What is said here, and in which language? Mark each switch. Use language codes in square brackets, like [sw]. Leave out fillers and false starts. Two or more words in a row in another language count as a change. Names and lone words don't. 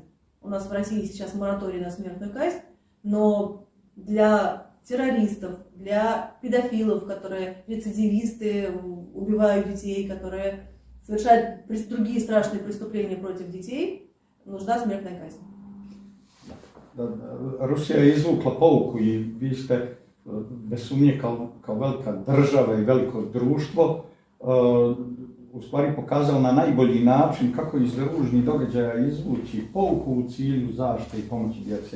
[ru] У нас в России сейчас мораторий на смертную казнь, но для террористов, для педофилов, которые рецидивисты, убивают детей, которые совершают другие страшные преступления против детей, нужна смертная казнь. [sr] Rusija je izvukla pouku i vi ste bez sumnje kao velika država i veliko društvo u stvari pokazali na najbolji način kako iz ružnih događaja izvući pouku u cilju zaštite i pomoći djece.